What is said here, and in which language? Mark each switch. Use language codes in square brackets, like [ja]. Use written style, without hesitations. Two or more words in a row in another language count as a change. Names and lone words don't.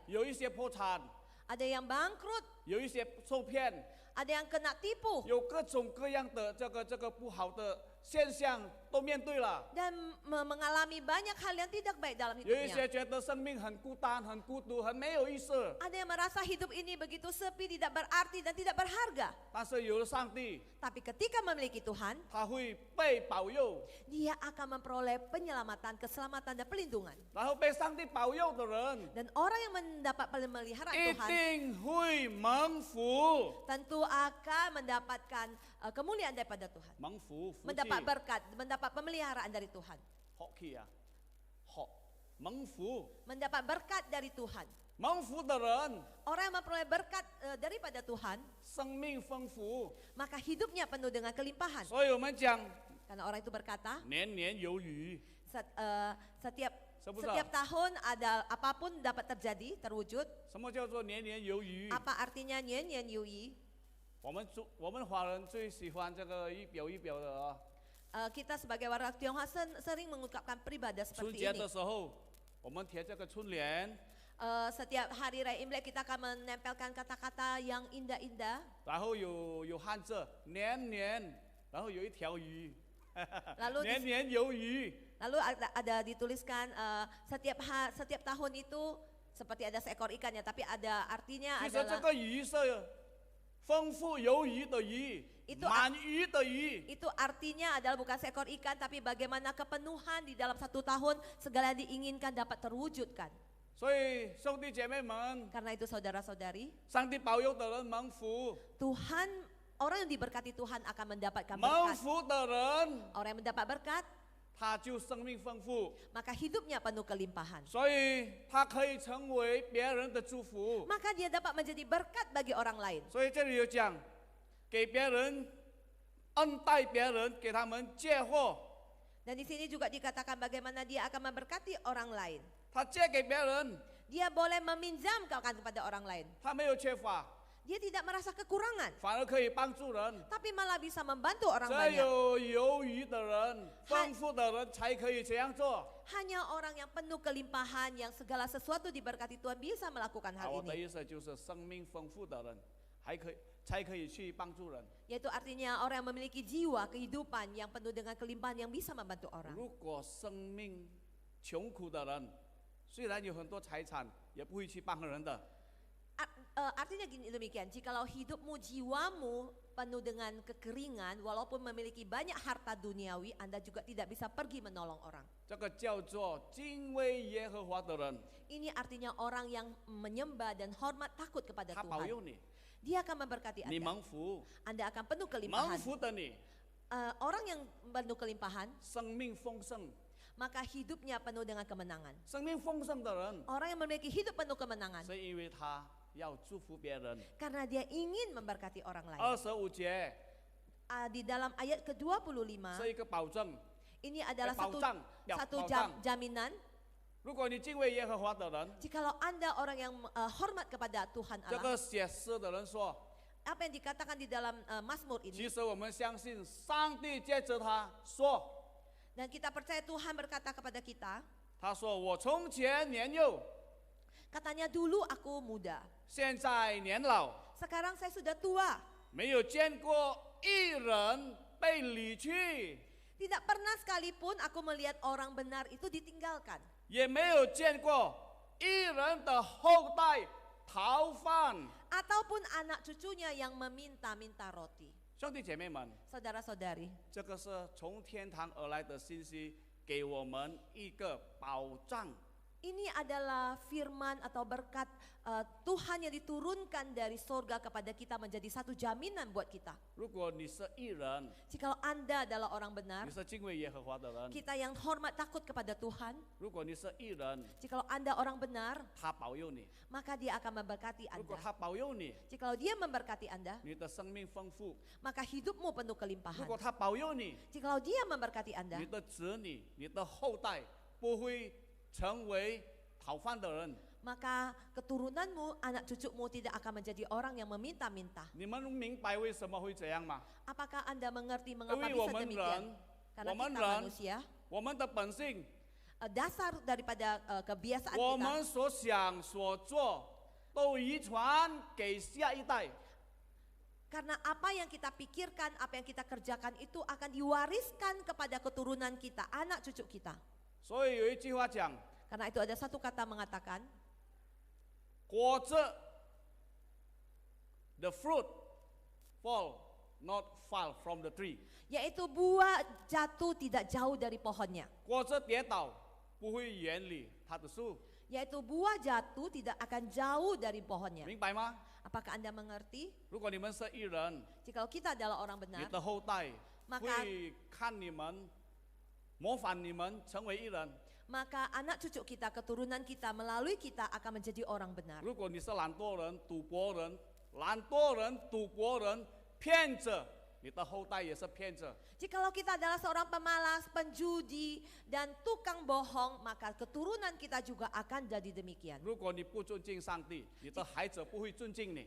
[zh] 有一些破产， [id] Ada yang bangkrut, [zh] 有一些受骗， [id] ada yang kena tipu, [zh] 有各种各样的这个不好的现象都面对了。 [id] dan mengalami banyak hal yang tidak baik dalam [zh] 有一 [id] hidupnya. [zh] 些觉得生命很孤单、很孤独、很没有意思， [id] Ada yang merasa hidup ini begitu sepi, tidak berarti dan tidak berharga. [zh] 但是有了上帝， [id] Tapi ketika memiliki Tuhan, [zh] 他会被保佑， [id] dia akan memperoleh penyelamatan, keselamatan dan pelindungan. [zh] 然后被上帝保佑的人， [id] Dan orang yang mendapat pemeliharaan [zh] 一 [id] Tuhan [zh] 定会蒙福， [id] tentu akan mendapatkan kemuliaan daripada Tuhan. [zh] 蒙福福气， [id] Mendapat berkat, mendapat pemeliharaan dari Tuhan. [zh] 好气啊，好蒙福， [id] Mendapat berkat dari Tuhan. [zh] 蒙福的人 [id] Orang yang memperoleh berkat daripada Tuhan, [zh] 生命丰富， [id] maka hidupnya penuh dengan kelimpahan. [zh] 所以我们讲 [id] Karena orang itu berkata, [zh] 年年有余， [id] setiap Sebut setiap tahun ada apapun dapat terjadi, terwujud. [zh] 什么叫做年年有余？ [id] Apa artinya [zh] 年年有余? 我们华人最喜欢这个一表一表的啊。 [id] Kita sebagai warga Tionghoa sering mengungkapkan peribadah [zh] 春 [id] seperti [zh] 节 [id] ini. [zh] 的时候，我们贴这个春联， [id] Setiap hari raya Imlek kita akan menempelkan kata-kata yang indah-indah. [zh] 然后有汉字年年，然后有一条鱼， [id] Lalu [zh] 年年有余。 [id] Lalu ada dituliskan setiap tahun itu seperti ada seekor ikannya, tapi ada artinya [zh] 其实这 [id] adalah [zh] 个鱼是丰富有余的鱼， [id] Itu [zh] 满鱼的鱼。 [id] itu artinya adalah bukan seekor ikan, tapi bagaimana kepenuhan di dalam satu tahun segala yang diinginkan dapat terwujudkan. [zh] 所以兄弟姐妹们， [id] Karena itu saudara-saudari, [zh] 上帝保佑的人蒙福， [id] Tuhan orang yang diberkati Tuhan akan mendapatkan [zh] 蒙 [id] berkat. [zh] 福的人 [id] Orang yang mendapat berkat, [zh] 他就生命丰富， [id] maka hidupnya penuh kelimpahan. [zh] 所以他可以成为别人的祝福。 [id] Maka dia dapat menjadi berkat bagi orang lain. [zh] 所以这里有讲，给别人恩待别人，给他们借货， [id] Dan di sini juga dikatakan bagaimana dia akan memberkati orang lain. [zh] 他借给别人， [id] Dia boleh meminjamkan kepada orang lain. [zh] 他没有缺乏， [id] Dia tidak merasa kekurangan, [zh] 反而可以帮助人。 [id] tapi malah bisa membantu orang [zh] 只 [id] banyak. [zh] 有有余的人、丰富的人才可以这样做。 [id] Hanya orang yang penuh kelimpahan, yang segala sesuatu diberkati Tuhan bisa melakukan [zh] 啊， [id] hal [zh] 我的 [id] ini. [zh] 意思就是生命丰富的人，才可以去帮助人。 [id] Yaitu artinya orang yang memiliki jiwa kehidupan yang penuh dengan kelimpahan yang bisa membantu orang. [zh] 如果生命穷苦的人，虽然有很多财产，也不会去帮人的。 [id] Artinya gini demikian, jikalau hidupmu, jiwamu penuh dengan kekeringan, walaupun memiliki banyak harta duniawi, Anda juga tidak bisa pergi menolong orang. [zh] 这个叫做敬畏耶和华的人， [id] Ini artinya orang yang menyembah dan hormat takut kepada [zh] 他保 [id] Tuhan. [zh] 佑你， [id] Dia akan memberkati [zh] 你 [id] Anda. [zh] 蒙福， [id] Anda akan penuh [zh] 蒙 [id] kelimpahan. [zh] 福的你， [id] Orang yang penuh kelimpahan, [zh] 生命丰盛。 [id] maka hidupnya penuh dengan kemenangan. [zh] 生命丰盛的人， [id] Orang yang memiliki hidup penuh kemenangan, [zh] 是因为他要祝福别人。 [id] karena dia ingin memberkati orang lain. [zh] 25节 [id] Di dalam ayat ke-25, [zh] 是一个保证， [id] ini adalah [zh] 保障， [id] satu [zh] 保障。 [id] jaminan. [zh] 如果你敬畏耶和华的人， [id] Jikalau Anda orang yang hormat kepada Tuhan [zh] 这 [id] Allah, [zh] 个写诗的人说， [id] apa yang dikatakan di dalam Mazmur [zh] 其 [id] ini, [zh] 实我们相信上帝借着他说， [id] dan kita percaya Tuhan berkata kepada kita, [zh] 他说我从前年幼， [id] katanya dulu aku muda, [zh] 现在年老， [id] sekarang saya sudah tua. [zh] 没有见过一人被离去， [id] Tidak pernah sekalipun aku melihat orang benar itu ditinggalkan. [zh] 也没有见过一人的后代逃犯。 [id] Ataupun anak cucunya yang meminta-minta roti. [zh] 兄弟姐妹们， [id] Saudara-saudari, [zh] 这个是从天堂而来的信息，给我们一个保障。 [id] ini adalah firman atau berkat Tuhan yang diturunkan dari sorga kepada kita menjadi satu jaminan buat kita. [zh] 如果你是义人， [id] Jikalau Anda adalah orang benar, [zh] 你是敬畏耶和华的人； [id] kita yang hormat takut kepada Tuhan, [zh] 如果你是义人， [id] jikalau Anda orang benar, [zh] 他保佑你； [id] maka dia akan memberkati [zh] 如果 [id] Anda. [zh] 他保佑你， [id] Jikalau dia memberkati Anda, [zh] 你的生命丰富； [id] maka hidupmu penuh [zh] 如 [id] kelimpahan. [zh] 果他保佑你， [id] Jikalau dia memberkati Anda, [zh] 你的子女、你的后代不会成为逃犯的人。 [id] maka keturunanmu, anak cucumu tidak akan menjadi orang yang meminta-minta. [zh] 你们明白为什么会这样吗？ [id] Apakah Anda mengerti [zh] 因 [id] mengapa [zh] 为我 [id] bisa [zh] 们 [id] demikian? [zh] 人， [id] Karena [zh] 我们 [id] kita [zh] 人， [id] manusia, [zh] 我们的本性， [id] dasar daripada kebiasaan [zh] 我 [id] kita, [zh] 们所想所做，都遗传给下一代。 [id] karena apa yang kita pikirkan, apa yang kita kerjakan itu akan diwariskan kepada keturunan kita, anak cucu kita. [zh] 所以有一句话讲， [id] Karena itu ada satu kata mengatakan, [en] 果子 the fruit fall not fall from the tree， [id] yaitu buah jatuh tidak jauh dari pohonnya. [zh] 果子跌倒不会远离它的树， [id] Yaitu buah jatuh tidak akan jauh dari pohonnya. [zh] 明白吗？ [id] Apakah Anda mengerti? [zh] 如果你们是义人， [id] Jikalau kita adalah orang [zh] 你 [id] benar, [zh] 的后代 [id] maka [zh] 会看你们，模仿你们成为义人。 [id] maka anak cucu kita, keturunan kita, melalui kita akan menjadi orang benar. [zh] 如果你是懒惰人、赌博人、懒惰人、赌博人、骗子，你的后代也是骗子。 [id] Jikalau kita adalah seorang pemalas, penjudi, dan tukang bohong, maka keturunan kita juga akan jadi demikian. [zh] 如果你不尊敬上帝，你的孩子不会尊敬你，